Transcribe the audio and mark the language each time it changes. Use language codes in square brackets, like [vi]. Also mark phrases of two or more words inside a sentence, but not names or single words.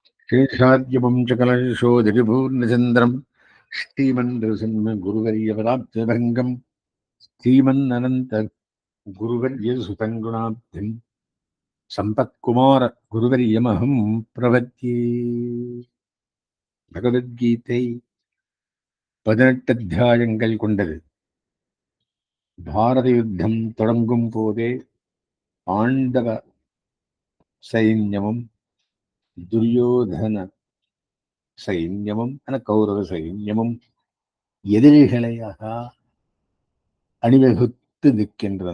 [sa] शेषाद्यपं च कलशोदरिपूर्णचन्द्रं श्रीमन्नृसिंह गुरुवर्यपदाब्जभङ्गं श्रीमन्ननन्त गुरुवर्यसुतं गुणाब्धिं सम्पत्कुमार गुरुवर्यमहं प्रपद्ये. [ta] பகவத்கீதை 18 அத்தியாயங்கள் கொண்டது. பாரத யுத்தம் தொடங்கும் போதே பாண்டவ சைன்யமும் துரியோதன சைன்யமும் கௌரவ சைன்யமும் எதிரிகளையாக அணிவகுத்து நிற்கின்றன.